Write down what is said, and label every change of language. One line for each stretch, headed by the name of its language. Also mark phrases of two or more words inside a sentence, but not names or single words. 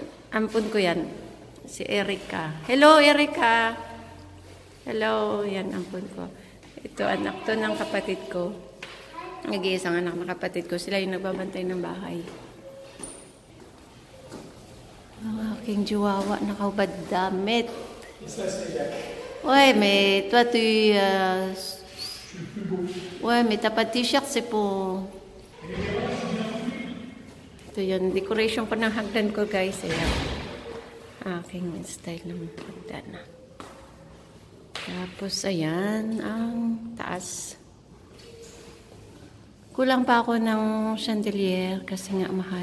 Filipino: Ampun ko yan. Si Erica. Hello, Erica. Hello. Yan, ampun ko. Ito, anak to ng kapatid ko. Nag-iisang anak ng kapatid ko. Sila yung nagbabantay ng bahay. Ang aking jiwawa nakahubad damit.
French: Ouais, mais toi, ouais, mais t'as pas de t-shirt, c'est pour...
Filipino: Ito yun, decoration ko ng hagdan ko, guys. Ayan. Aking style ng hagdan. Tapos, ayan, ang taas. Kulang pa ako ng chandelier kasi nga mahal.